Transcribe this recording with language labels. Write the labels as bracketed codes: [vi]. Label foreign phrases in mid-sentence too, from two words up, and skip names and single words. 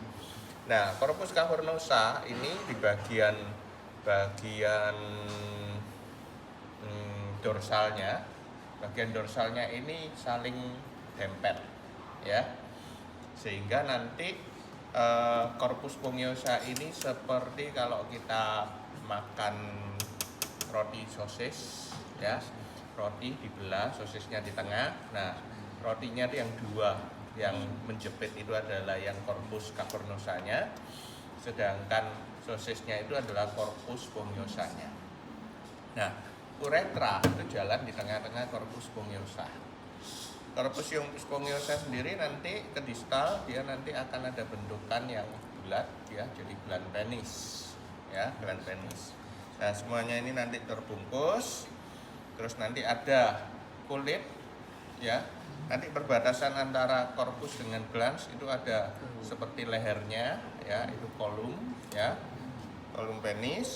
[id] Nah, corpus cavernosa ini di bagian dorsalnya, bagian dorsalnya ini saling dempet, ya, sehingga nanti corpus spongiosa ini seperti kalau kita makan roti sosis, ya, roti dibelah, sosisnya di tengah. Nah, rotinya itu yang 2 yang menjepit itu adalah yang corpus cavernosanya, sedangkan sosisnya itu adalah corpus spongiosanya. Nah, uretra itu jalan di tengah-tengah corpus spongiosa. Corpus spongiosa sendiri nanti ke distal, dia nanti akan ada bentukan yang bulat, ya, jadi gland penis, ya, gland penis. Nah, semuanya ini nanti terbungkus, terus nanti ada kulit, ya. Nanti perbatasan antara corpus dengan glans itu ada seperti lehernya, ya, itu kolum, ya, kolum penis.